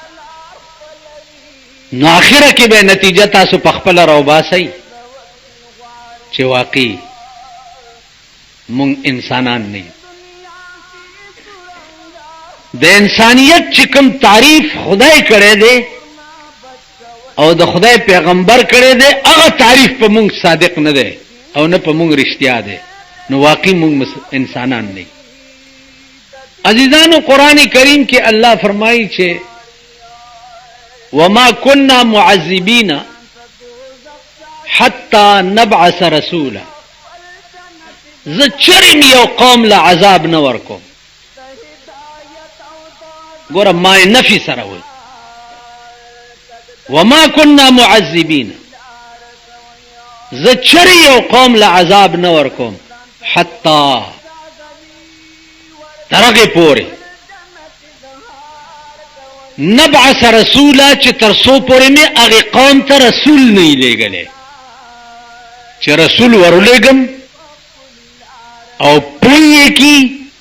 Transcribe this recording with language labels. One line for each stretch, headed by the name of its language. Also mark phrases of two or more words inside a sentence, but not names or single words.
Pashto: نو آخره کې به نتیجه تاسو په خپله راوباسئ چې واقعي مونږ انسانان نه یو د انسانیت چې کوم تعریف خدای کړی دی او د خدای پیغمبر کړی دی هغه تعریف په مونږ صادق نه دی او نه په مونږ رښتیا دی نو واقعي مونږ انسانان نه یو عزیزانو قرآن کریم کې الله فرمایي چې
Arabic: وما كنا معذبين حتى نبعث رسولا
Pashto: زه چرم یو قوم له عذاب نه ورکوم ګوره ما نفي سره وي
Arabic: وما كنا معذبين
Pashto: زه چر یو قوم له عذاب نه ورکوم حتی ترغه پورې
Arabic: نبعث رسولا
Pashto: چې تر سو پورې مې هغه قوم ته رسول نه لېږلی چې رسول ورولېږم او پوی کی